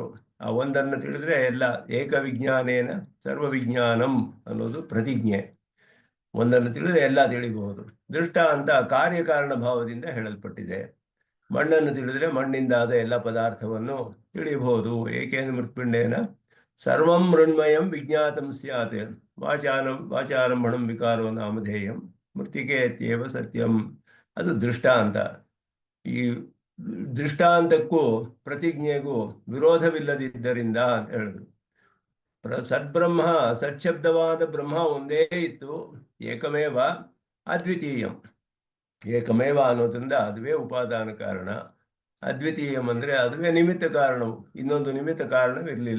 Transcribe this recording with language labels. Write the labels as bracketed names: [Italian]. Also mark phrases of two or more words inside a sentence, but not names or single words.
[Kannada] ಆ ಒಂದನ್ನು ತಿಳಿದ್ರೆ ಎಲ್ಲ, [Sanskrit] ಏಕವಿಜ್ಞಾನೇನ ಸರ್ವವಿಜ್ಞಾನಂ [Kannada] ಅನ್ನೋದು ಪ್ರತಿಜ್ಞೆ. ಒಂದನ್ನು ತಿಳಿದ್ರೆ ಎಲ್ಲ ತಿಳಿಬಹುದು. ದೃಷ್ಟಾಂತ ಕಾರ್ಯಕಾರಣ ಭಾವದಿಂದ ಹೇಳಲ್ಪಟ್ಟಿದೆ. ಮಣ್ಣನ್ನು ತಿಳಿದ್ರೆ ಮಣ್ಣಿಂದಾದ ಎಲ್ಲ ಪದಾರ್ಥವನ್ನು ತಿಳಿಯಬಹುದು. [Sanskrit] ಏಕೇನ ಮೃತ್ಪಿಂಡೇನ ಸರ್ವಂ ಮೃಣ್ಮಯಂ ವಿಜ್ಞಾತಂ ಸ್ಯಾತ್ ವಾಚಾರಂಭಣಂ ವಿಕಾರೋ ನಾಮಧೇಯಂ ಮೃತ್ತಿಕೆ ಅತ್ಯೇವ ಸತ್ಯಂ, [Kannada] ಅದು ದೃಷ್ಟಾಂತ. ಈ ದೃಷ್ಟಾಂತಕ್ಕೂ ಪ್ರತಿಜ್ಞೆಗೂ ವಿರೋಧವಿಲ್ಲದಿದ್ದರಿಂದ ಅಂತ ಹೇಳಿದ್ರು. ಸದ್ಬ್ರಹ್ಮ, ಸಚ್ಛಬ್ದವಾದ ಬ್ರಹ್ಮ ಒಂದೇ ಇತ್ತು, [Sanskrit] ಏಕಮೇವ ಅದ್ವಿತೀಯಂ. [Kannada] ಏಕಮೇವ ಅನ್ನೋದ್ರಿಂದ ಅದುವೇ ಉಪಾದಾನ ಕಾರಣ, ಅದ್ವಿತೀಯಂ ಅಂದರೆ ಅದುವೇ ನಿಮಿತ್ತ ಕಾರಣವು, ಇನ್ನೊಂದು ನಿಮಿತ್ತ ಕಾರಣವಿರಲಿಲ್ಲ.